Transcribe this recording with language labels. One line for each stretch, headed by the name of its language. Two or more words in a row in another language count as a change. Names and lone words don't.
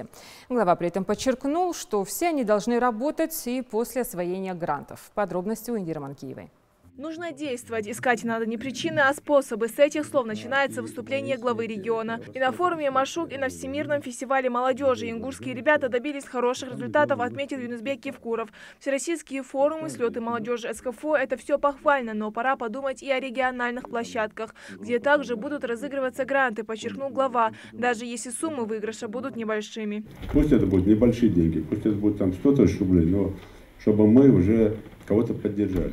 Russian: Глава при этом подчеркнул, что все они должны работать и после освоения грантов. Подробности у Индиры Манкиевой. Нужно действовать. Искать надо не причины, а способы. С этих слов начинается выступление главы региона. И на форуме «Машук», и на Всемирном фестивале молодежи ингушские ребята добились хороших результатов, отметил Янузбек Евкуров. Всероссийские форумы, слеты молодежи СКФО – это все похвально, но пора подумать и о региональных площадках, где также будут разыгрываться гранты, подчеркнул глава, даже если суммы выигрыша будут небольшими. Пусть это будут небольшие деньги, пусть это будет там 100 тысяч рублей, но чтобы мы уже кого-то поддержали.